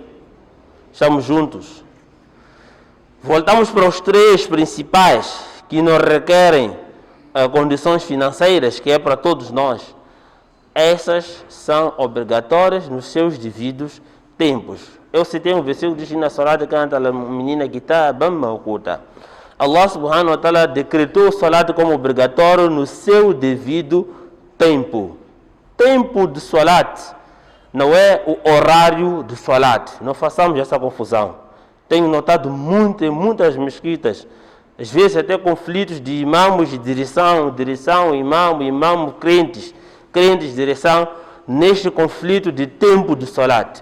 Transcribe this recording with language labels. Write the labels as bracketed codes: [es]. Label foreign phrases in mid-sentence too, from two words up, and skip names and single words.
[pt] Estamos juntos. Voltamos para os 3 principais que não requerem condições financeiras, que é para todos nós. Essas são obrigatórias nos seus devidos tempos. Eu citei um versículo que diz: [ar] إن الصلاة كانت على المؤمنين كتابا موقوتا. الله سبحانه و تعالى [pt] decretou o salat como obrigatório no seu devido tempo. Tempo de salat não é o horário de salat. Não façamos essa confusão. Tenho notado muito em muitas mesquitas, às vezes até conflitos de imãos de direção, imamo, crentes, direção, neste conflito de tempo de salat.